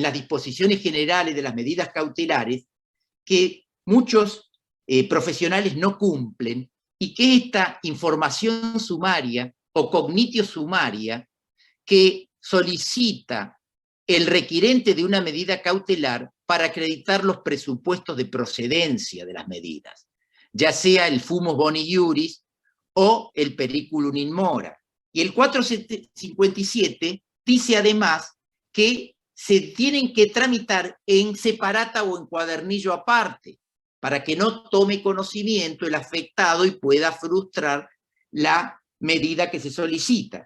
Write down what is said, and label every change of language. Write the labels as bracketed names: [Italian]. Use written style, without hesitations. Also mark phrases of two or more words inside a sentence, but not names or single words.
[Spanish] las disposiciones generales de las medidas cautelares que muchos profesionales no cumplen, y que esta información sumaria o [Latin] cognitio sumaria [Spanish] que solicita el requirente de una medida cautelar para acreditar los presupuestos de procedencia de las medidas, ya sea el [Latin] fumus boni iuris [Spanish] o el [Latin] periculum in mora. [Spanish] Y el 457 dice además que se tienen que tramitar en separata o en cuadernillo aparte, para que no tome conocimiento el afectado y pueda frustrar la medida que se solicita.